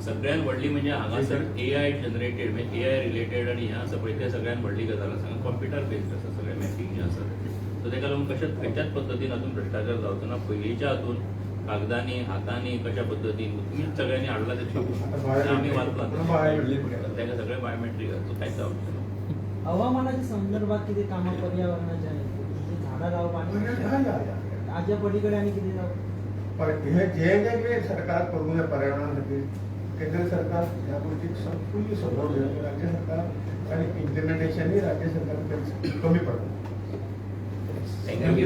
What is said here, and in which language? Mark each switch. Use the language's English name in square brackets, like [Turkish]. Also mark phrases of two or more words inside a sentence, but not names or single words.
[Konkani] सगळ्यात व्हडली म्हणजे हांगासर [English] AI generated [Konkani] म्हणजे [English] AI related [Konkani] आणि हें आसा पळय ते सगळ्यात व्हडली गजाल आसा [English] computer based [Konkani] आसा सगळें मॅपिंग जें आसा सो ताका लागून खंयच्याच पद्दतीन हातून भ्रष्टाचार जावचो ना पयलींच्या हातून कागदांनी हातांनी कशा पद्दतीन तुमीच सगळ्यांनी हाडला ते आमी वाचला ताका सगळें बायोमेट्रीक आसा कांयच जावचें ना [Marathi] हवामानाच्या संदर्भात किती कामं पर्यावरणाच्या आहेत म्हणजे झाडं लावप ताज्या पलीकडे आणि किती जावं पण हे जे सरकार करू नये पर्यावरणासाठी केंद्र सरकार या गोष्टीत संपूर्ण सपोर्ट देईल राज्य सरकार आणि इम्प्लिमेंटेशनही राज्य सरकार कमी पडतं